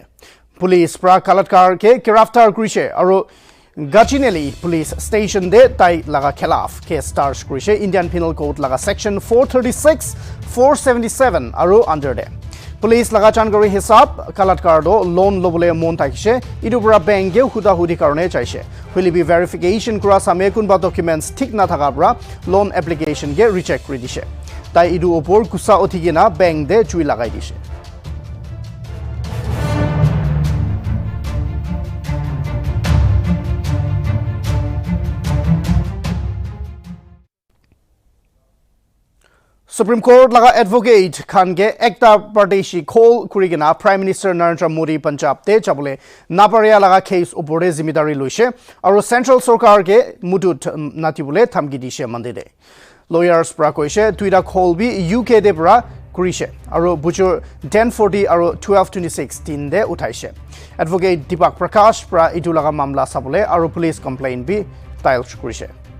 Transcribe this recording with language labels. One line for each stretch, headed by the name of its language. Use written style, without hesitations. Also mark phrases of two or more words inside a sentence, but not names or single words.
Naga Pidgin: Police pra kalatkar ke giraftar krise aro Gachinelli
English: police station
Naga Pidgin: de tai laga khilaf ke stars krise Indian Penal Code laga section 436 477 aro under de. Police laga chankari hisab kalatkar do loan lobole mon takise idubra bank ge huda hudi karone chaise
English: will be verification
Naga Pidgin: kura same kunba documents thik na thaka bra loan application ge recheck kri dishe tai idu opor kusa othigena bank de chui lagai dishe. Supreme Court laga advocate khan ge ekta pardeshi call kurigena
English: Prime Minister
Naga Pidgin: Narendra Modi Punjab te chabule naparia laga case opore zimidari loise aro central sarkar ge mutut natibule thamgi dishe mandide. Lawyers pra koise tuida call bi UK de pra kurise aro bujur 1040 aro 1226 tin de uthaise. Advocate Deepak Prakash pra itu laga mamla sabule aro
English: police complaint
Naga Pidgin: bi tile kurise.